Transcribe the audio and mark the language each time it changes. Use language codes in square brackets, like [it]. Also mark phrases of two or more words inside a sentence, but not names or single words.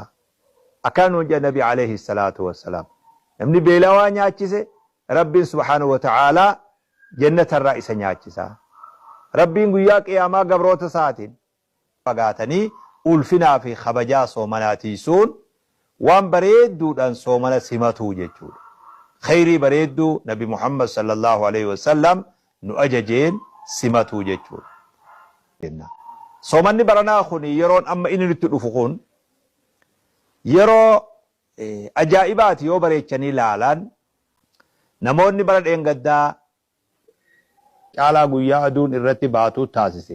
[om] Akkaan nuun jedha Nabi [ar] عليه الصلاة والسلام [om] namni beelawaa nyaachise rabbiin [ar] سبحانه وتعالى [om] jannatarraa isa nyaachisaa. Rabbiin guyyaa qiyaamaa gabroota isaatiin fagaatanii ulfinaa fi kabajaa soomanaatiisuun waan bareedduudhaan soomana simatuu jechuudha. Khayrii bareedduu Nabi Muhammad [ar] صلى الله عليه وسلم [om] nu ajajeen simatuu jechuudha. Soomanni baranaa kun yeroon amma inni nutti dhufu kun yeroo ajaa'ibaati yoo bareechanii ilaalan namoonni bara dheengaddaa caalaa guyyaa aduun irratti baatu taasise.